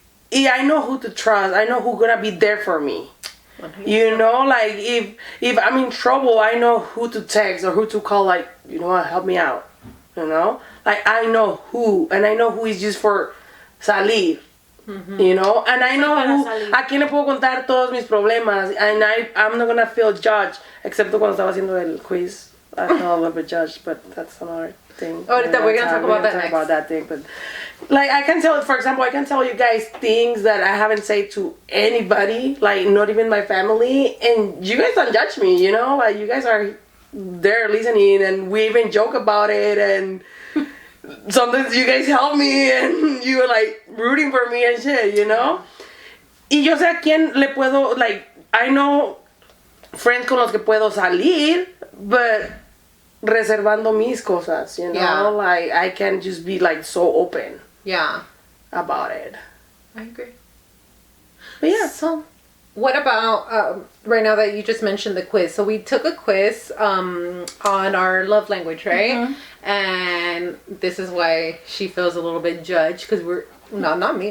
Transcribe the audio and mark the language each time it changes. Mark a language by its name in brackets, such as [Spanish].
[English] Yeah, I know who to trust. I know who's gonna be there for me. You know, like, if I'm in trouble, I know who to text or who to call, like, you know what, help me out. You know? Like, I know who. And I know who is just for [Spanish] salir. [English] You know, and I know [Spanish] para [English] who, [Spanish] salir. a quién le puedo contar todos mis problemas, [English] and I'm not gonna feel judged, [Spanish] excepto cuando estaba haciendo el quiz. [English] I felt a little bit judged, but that's another thing. [Spanish] Ahorita [English] we're gonna talk about that next. About that thing, but like I can tell, for example, I can tell you guys things that I haven't said to anybody, like not even my family, and you guys don't judge me. You know, like you guys are there listening, and we even joke about it, and sometimes you guys help me and you were like rooting for me and shit, you know? [Spanish] Y yo sé a quién le puedo, [English] like, I know friends [Spanish] con los que puedo salir, [English] but [Spanish] reservando mis cosas, [English] you know? Yeah. Like, I can just be like so open Yeah. about it. I agree. But yeah. So, what about right now that you just mentioned the quiz? So we took a quiz on our love language, right? And this is why she feels a little bit judged because we're not me.